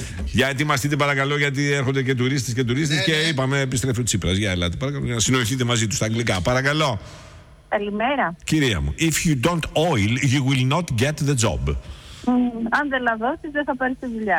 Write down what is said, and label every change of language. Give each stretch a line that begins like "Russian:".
Greek: Για ετοιμαστείτε, παρακαλώ, γιατί έρχονται και τουρίστες και τουρίστες. Και είπαμε, επιστρέφει ο Τσίπρας. Για ελάτε, παρακαλώ, να συνοηθείτε μαζί του στα αγγλικά. Παρακαλώ. Καλημέρα. Κυρία μου,
English: if you don't oil, you will not get the job.
Greek: Αν δεν λαδώσεις, δεν θα πάρεις τη δουλειά.